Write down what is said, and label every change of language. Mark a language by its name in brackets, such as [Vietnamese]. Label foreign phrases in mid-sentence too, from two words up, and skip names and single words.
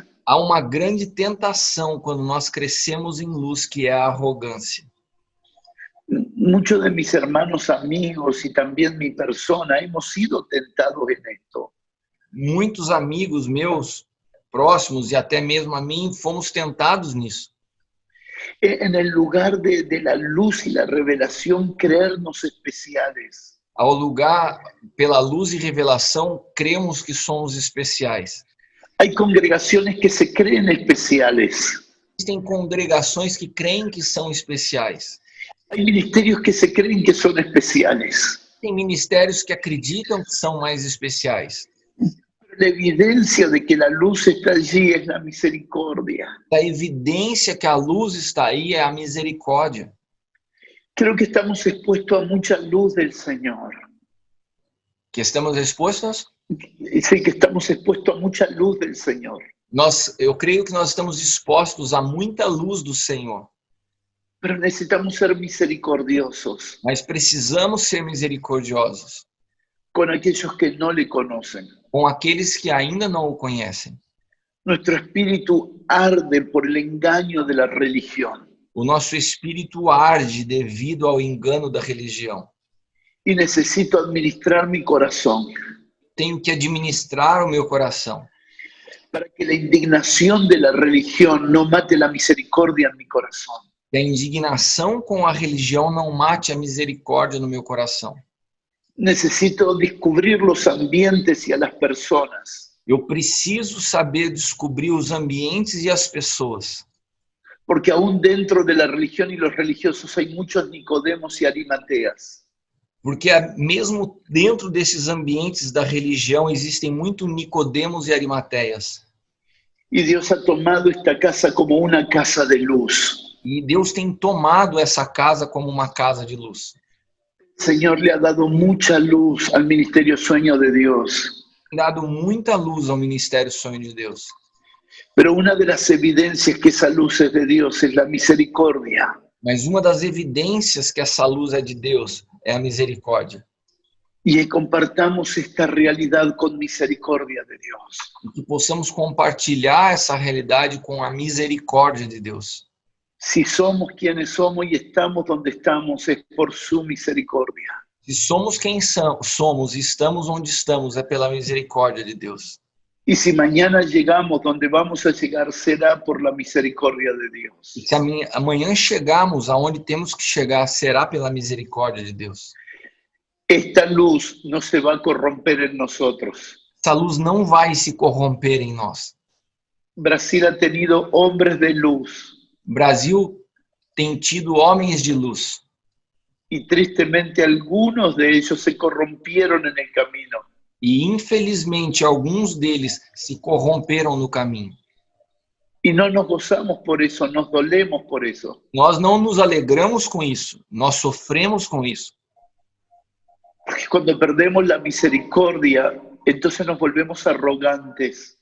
[Portuguese] Há uma grande tentação quando nós crescemos em luz, que é a arrogância. [Spanish] Muchos de mis hermanos, amigos y también mi persona hemos sido tentados en esto. [Portuguese] Muitos amigos meus, próximos e até mesmo a mim, fomos tentados nisso. [Spanish] En el lugar de la luz y la revelación, creernos especiales. [Portuguese] Ao lugar, pela luz e revelação, cremos que somos especiais. [Spanish] Hay congregaciones que se creen especiales. [Portuguese] Existem congregações que creem que são especiais. [Spanish] Hay ministerios que se creen que son especiales. [Portuguese] Tem ministérios que acreditam que são mais especiais. [Spanish] La evidencia de que la luz está allí es la misericordia. [Portuguese] A evidência que a luz está aí é a misericórdia. [Spanish] Creo que estamos expuestos a mucha luz del Señor. [Portuguese] Que estamos expostos? [Spanish] Sí, que estamos expuestos a mucha luz del Señor. [Portuguese] Eu creio que nós estamos expostos a muita luz do Senhor. [Spanish] Pero necesitamos ser misericordiosos [Portuguese] Mas precisamos ser misericordiosos [Spanish] con aquellos que no le conocen. [Portuguese] com aqueles que ainda não o conhecem. [Spanish] Nuestro espíritu arde por el engaño de la religión [Portuguese] O nosso espírito arde devido ao engano da religião. [Spanish] y necesito administrar mi corazón [Portuguese] Tenho que administrar o meu coração [Spanish] para que la indignación de la religión no mate la misericordia en mi corazón. [Portuguese] que a indignação com a religião não mate a misericórdia no meu coração. [Spanish] Necesito descubrir los ambientes y a las personas, [Portuguese] Eu preciso saber descobrir os ambientes e as pessoas. [Spanish] porque aún dentro de la religión y los religiosos hay muchos Nicodemos y Arimateas. [Portuguese] Porque mesmo dentro desses ambientes da religião existem muito Nicodemos e Arimateias. [Spanish] Y Dios ha tomado esta casa como una casa de luz. [Portuguese] E Deus tem tomado essa casa como uma casa de luz. [Spanish] El Señor le ha dado mucha luz al ministerio Sueño de Dios. [Portuguese] Tem dado muita luz ao Ministério Sonho de Deus. [Spanish] Pero una de las evidencias que esa luz es de Dios es la misericordia. [Portuguese] Mas uma das evidências que essa luz é de Deus é a misericórdia. [Spanish] Y compartamos esta realidad con misericordia de Dios. [Portuguese] E que possamos compartilhar essa realidade com a misericórdia de Deus. [Spanish] Si somos quienes somos y estamos donde estamos, es por su misericordia. [Portuguese] Se somos quem somos e estamos onde estamos, é pela misericórdia de Deus. [Spanish] Y si mañana llegamos donde vamos a llegar, será por la misericordia de Dios. [Portuguese] E se amanhã chegarmos aonde temos que chegar, será pela misericórdia de Deus. [Spanish] Esta luz no se va a corromper en nosotros. [Portuguese] Essa luz não vai se corromper em nós. [Spanish] Brasil ha tenido hombres de luz [Portuguese] O Brasil tem tido homens de luz. [Spanish] y tristemente algunos de ellos se corrompieron en el camino. [Portuguese] E, infelizmente, alguns deles se corromperam no caminho. [Spanish] Y no nos gozamos por eso, nos dolemos por eso. [Portuguese] Nós não nos alegramos com isso, nós sofremos com isso. [Spanish] Porque cuando perdemos la misericordia, entonces nos volvemos arrogantes.